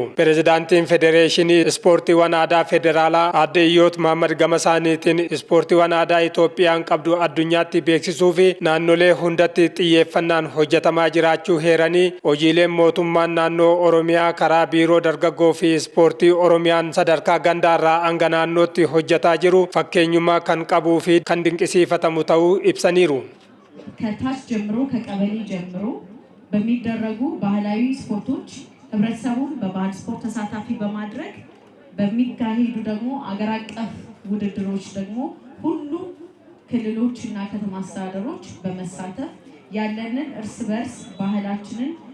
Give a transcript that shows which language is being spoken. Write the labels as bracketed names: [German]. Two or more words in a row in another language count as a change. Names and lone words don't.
[Oromo] Pirezidaantiin Federeeshinii Ispoortiiwwan Aadaa Federaalaa Aadde Iyyoot Mahammad gama isaaniitiin ispoortiiwwan aadaa Itoophiyaan qabdu addunyaatti beeksisuu fi naannolee hundatti xiyyeeffannaan hojjetamaa jiraachuu heeranii hojiileen mootummaan naannoo Oromiyaa karaa biiroo dargaggoo fi ispoortii Oromiyaan sadarkaa gandaarraa hanga naannootti hojjetaa jiru fakkeenyummaa kan qabuu fi kan dinqisiifatamu ta'uu ibsaniiru. [Amharic] ከታች ጀምሮ ከቀበሌ ጀምሮ በሚደረጉ ባህላዊ ስፖርቶች ህብረተሰቡን በባህል ስፖርት ተሳታፊ በማድረግ በሚካሄዱ ደግሞ አገር አቀፍ ውድድሮች ደግሞ ሁሉም ክልሎችና ከተማ አስተዳደሮች በመሳተፍ ያለንን እርስ በርስ ባህላችንን